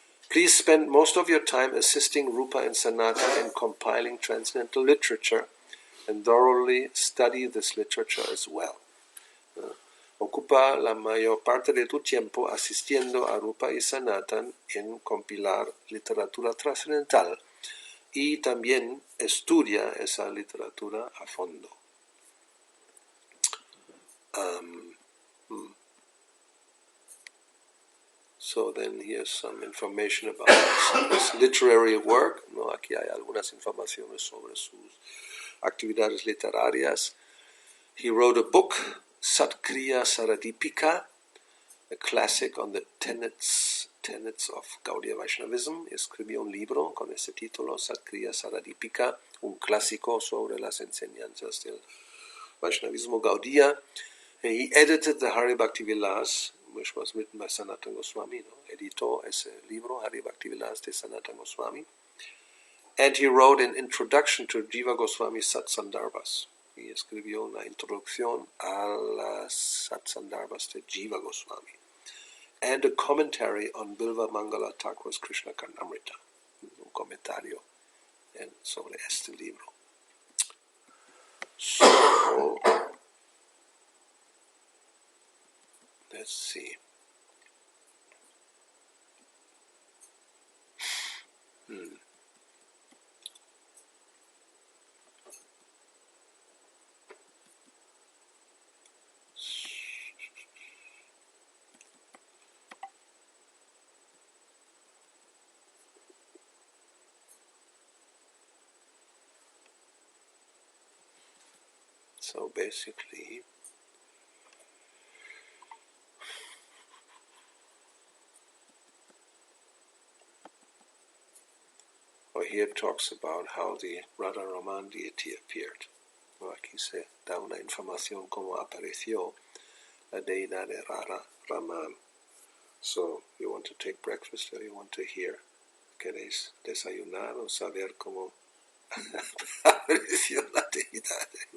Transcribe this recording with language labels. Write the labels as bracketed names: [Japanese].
[English] Please spend most of your time assisting Rupa and Sanatana in compiling transcendental literature and thoroughly study this literature as well. [Spanish] Ocupa la mayor parte de tu tiempo asistiendo a Rupa y Sanatan en compilar literatura trascendental y también estudia esa literatura a fondo. [English] So then here's some information about his literary work. [Spanish] ¿No? Aquí hay algunas informaciones sobre sus actividades literarias. [English] He wrote a book, Satkriya Saradipika, a classic on the tenets of Gaudiya Vaishnavism. [Spanish] Escribió un libro con ese título, Satkriya Saradipika, un clásico sobre las enseñanzas del Vaishnavismo Gaudiya. [English] And he edited the Hari Bhakti Vilas, which was written by Sanatana Goswami. ¿No? [Spanish] Editó ese libro, Hari Bhakti Vilas de Sanatana Goswami. [English] And he wrote an introduction to Jiva Goswami's Satsandarbhas. [Spanish] Y escribió una introducción a las Satsandarbhas de Jiva Goswami. [English] And a commentary on Bilva Mangala Thakur's Krishna Karnamrita. [Spanish] Un comentario sobre este libro. [English] So, let's see. So basically, here it talks about how the Radha Raman deity appeared. [Spanish] Aquí se da una información cómo apareció la deidad de Radha Raman. [English] So, you want to take breakfast or you want to hear? [Spanish] ¿Queréis desayunar o saber cómo apareció la deidad?